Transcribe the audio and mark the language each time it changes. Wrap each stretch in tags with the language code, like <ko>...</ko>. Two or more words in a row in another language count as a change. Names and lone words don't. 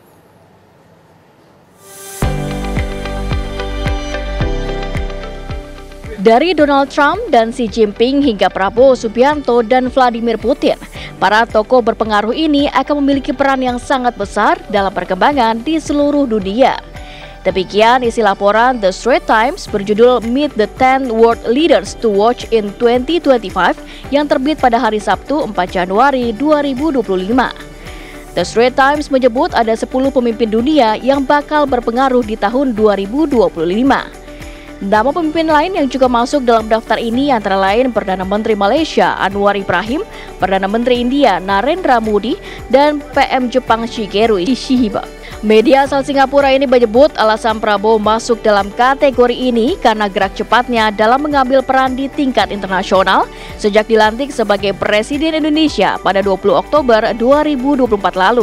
<id>Dari Donald Trump dan Xi Jinping hingga Prabowo Subianto dan Vladimir Putin, para tokoh berpengaruh ini akan memiliki peran yang sangat besar dalam perkembangan di seluruh dunia. Demikian isi laporan The Straits Times berjudul Meet the 10 World Leaders to Watch in 2025 yang terbit pada hari Sabtu 4 Januari 2025. The Straits Times menyebut ada 10 pemimpin dunia yang bakal berpengaruh di tahun 2025. Nama pemimpin lain yang juga masuk dalam daftar ini antara lain Perdana Menteri Malaysia Anwar Ibrahim, Perdana Menteri India Narendra Modi, dan PM Jepang Shigeru Ishiba. Media asal Singapura ini menyebut alasan Prabowo masuk dalam kategori ini karena gerak cepatnya dalam mengambil peran di tingkat internasional sejak dilantik sebagai Presiden Indonesia pada 20 Oktober 2024 lalu.</id>